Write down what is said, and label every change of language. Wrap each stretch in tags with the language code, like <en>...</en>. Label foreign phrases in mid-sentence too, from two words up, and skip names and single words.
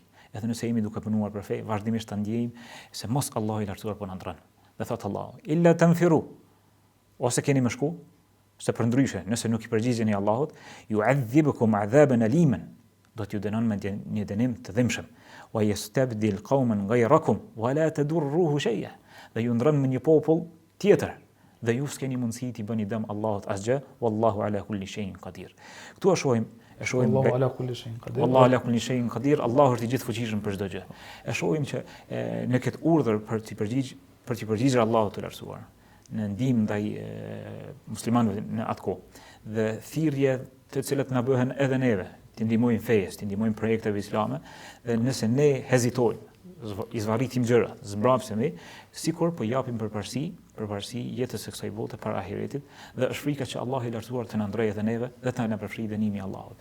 <sq>Edhe nëse jemi duke punuar për fe, vazhdimisht ta ndjejmë se mos Allahu i lartësuar po na ndron. Dhe thot Allahu:</sq> <ar>"إلا تنفروا."</ar> <sq>Ose keni më shku, se përndryshe, nëse nuk i përgjigjeni Allahut,</sq> <ar>يعذبكم عذابا أليما.</ar> <sq>Do t'ju dënon me një dënim të dhimbshëm.</sq> <ar>ويستبدل قوما غيركم ولا تضروه شيئا.</ar> <sq>Dhe ju ndron me një popull tjetër dhe ju s'keni mundësi t'i bëni dëm Allahut asgjë,</sq> <ar>والله على كل شيء قدير.</ar> <sq>Këtu e shohim</sq> <ar>الله على كل شيء قدير. الله على كل شيء قدير.</ar> <sq>Allahu është i gjithfuqishëm për çdo gjë. E shohim që në këtë urdhër për të përgjigjur Allahut të lartësuar, në ndihmë ndaj muslimanëve në atë kohë dhe thirrje të cilat na bëhen edhe neve, të ndihmojmë fejes, të ndihmojmë projekteve islame, dhe nëse ne hezitojmë, i zvarritim gjërat, zbrapsemi, sikur po japim përparësi jetës së kësaj bote para ahiretit, dhe është frika që Allah i lartësuar të na ndrojë edhe neve dhe të na përfshijë dënimi i Allahut.</sq>